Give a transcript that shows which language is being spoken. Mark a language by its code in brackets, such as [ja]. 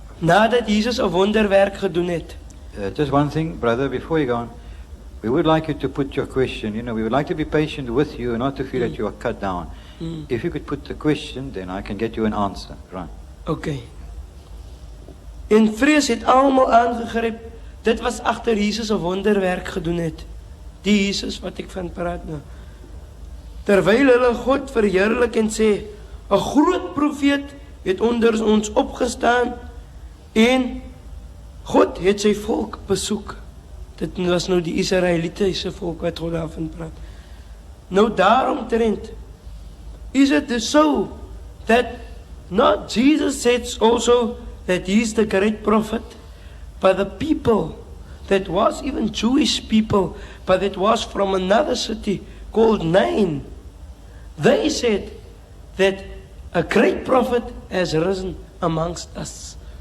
[af] nadat Jesus 'n wonderwerk gedoen het. [en] Just one thing, brother, before you go on. We would like you to put your question. You know, we would like to be patient with you and not to feel that you are cut down. If you could put the question, then I can get you an answer. Right. Okay. [af] En vrees het almal aangegryp. Dit was agter Jesus 'n wonderwerk gedoen het. Die Jesus wat ek van praat nou. Terwyl hulle God verheerlik en sê, 'n groot profeet het onder ons opgestaan en God het sy volk besoek. Dit was nou die Israelitiese volk wat God daarvan praat. Nou daaromtrent [en] is it dus so that not Jesus said also that he is the great prophet, but the people that was even Jewish people, but that was from another city called Nain, they said that a great prophet has risen amongst us.